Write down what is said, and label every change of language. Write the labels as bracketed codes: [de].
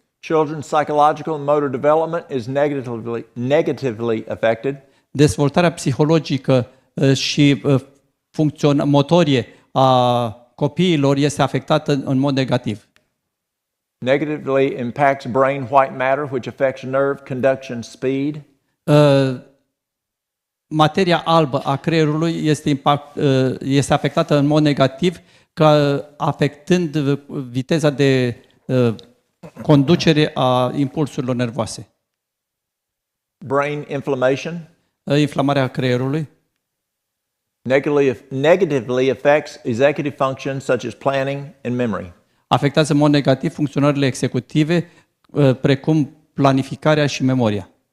[en] Children's psychological and motor development is negatively affected. [ro] Dezvoltarea psihologică și motorie a copiilor este afectată în mod negativ. [en] Negatively impacts brain white matter, which affects nerve conduction speed. [ro] Materia albă a creierului este afectată în mod negativ, afectând viteza de conducere a impulsurilor nervoase. [en] Brain inflammation. [ro] Inflamarea creierului. [en] Negatively affects executive functions such as planning and memory. [ro] Afectează în mod negativ funcționările executive, precum planificarea și memoria.